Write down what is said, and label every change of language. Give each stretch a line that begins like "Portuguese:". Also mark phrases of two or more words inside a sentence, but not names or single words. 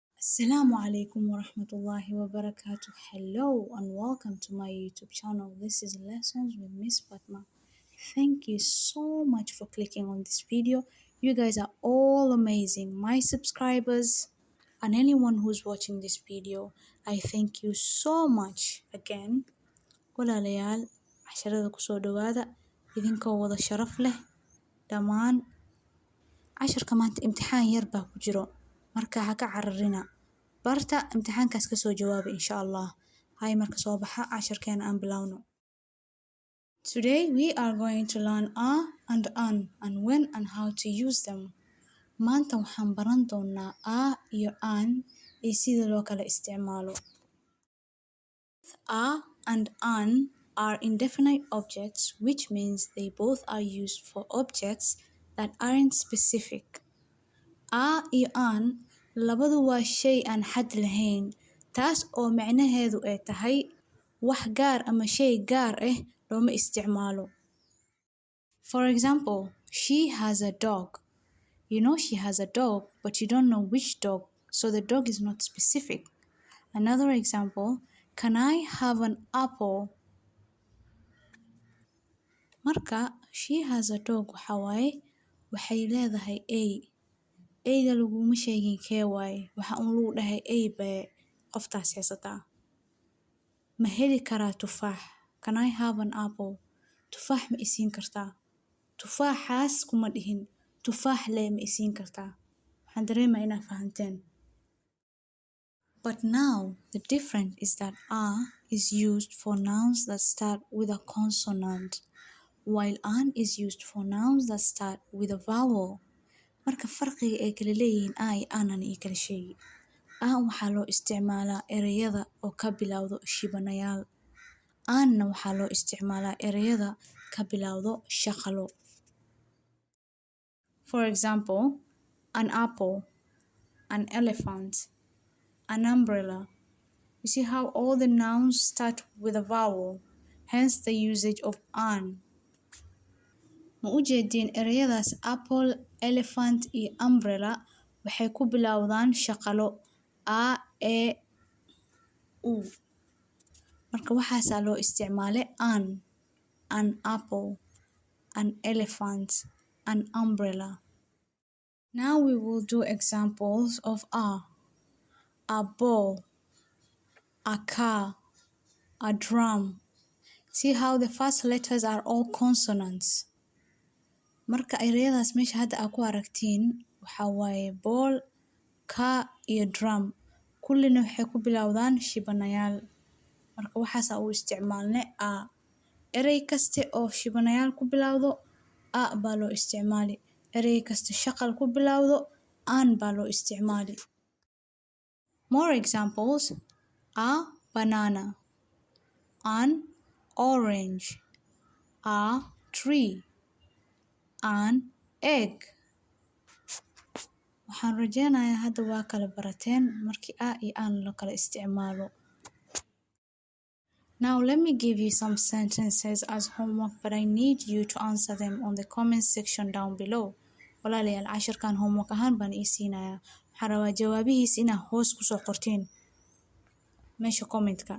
Arabic: السلام عليكم ورحمة الله وبركاته.
English: Hello and welcome to my YouTube channel. This is Lessons with Miss Fatma. Thank you so much for clicking on this video. You guys are all amazing. My subscribers and anyone who's watching this video, I thank you so much again.
Somali: Walaalayaal, casharada kusoo dhawaada idinkoo wada sharaf leh dhammaan. Casharka maanta imtixaan yar baa ku jiro. Marka ha ka cararina barta imtixaankaas ka soo jawaaba
Arabic: إن شاء الله.
Somali: Hay marka soo baxa casharkeena aan bilowno.
English: Today we are going to learn and when and how to use them.
Somali: Maanta waxaan baran doonaa iyo iyo sida loo kala isticmaalo.
English: And are indefinite objects, which means they both are used for objects that aren't specific.
Somali: Iyo labadu waa shay aan xad lahayn, taas oo macnaheedu ay tahay wax gaar ama shay gaar ah looma isticmaalo.
English: For example, she has a dog. You know she has a dog, but you don't know which dog, so the dog is not specific. Another example, can I have an apple?
Somali: Marka,
English: she has a dog
Somali: waxay leedahay eyga laguma sheegin kee waaye, waxa lagu dhahay baa qoftaas haysataa. Ma heli karaa tufaax?
English: Can I have an apple?
Somali: Tufaax ma isiin kartaa? Tufaaxaas kuma dhihin, tufaax lee ma isiin kartaa? Waxaan dareemaa inaad fahanteen.
English: But now the difference is that is used for nouns that start with a consonant, while an is used for nouns that start with a vowel.
Somali: Marka farqiga ay kala leeyihiin iyo aanan iyo kala sheegi. Waxaa loo isticmaalaa ereyada oo ka bilowdo shibanayaal. Aanna waxaa loo isticmaalaa ereyada ka bilowdo shaqalo.
English: For example, an apple, an elephant, an umbrella. You see how all the nouns start with a vowel, hence the usage of an.
Somali: Ma u jeedin ereyadaas apple, elephant iyo umbrella waxay ku bilowdaan shaqalo u. Marka waxaasaa loo isticmaalay
English: an apple, an elephant, an umbrella. Now we will do examples of a ball, a car, a drum. See how the first letters are all consonants.
Somali: Marka ereyadaas meesha hadda aad ku aragtiin waxaa waaye ball, car iyo drum. Kullina waxay ku bilowdaan shibanayaal. Marka waxaasaa u isticmaalnay erey kaste oo shibanayaal ku bilowdo baa loo isticmaali. Erey kaste shaqal ku bilowdo baa loo isticmaali.
English: More examples: a banana, an orange, a tree, an egg.
Somali: Waxaan rajeynayaa hadda waa kala barateen markii iyo la kala isticmaalo.
English: Now let me give you some sentences as homework, but I need you to answer them on the comment section down below.
Somali: Walaalayaal casharkan homework ahaan baan siinayaa. Waxaan rabaa jawaabihiis inaad hoos kusoo qortiin meesha commentka.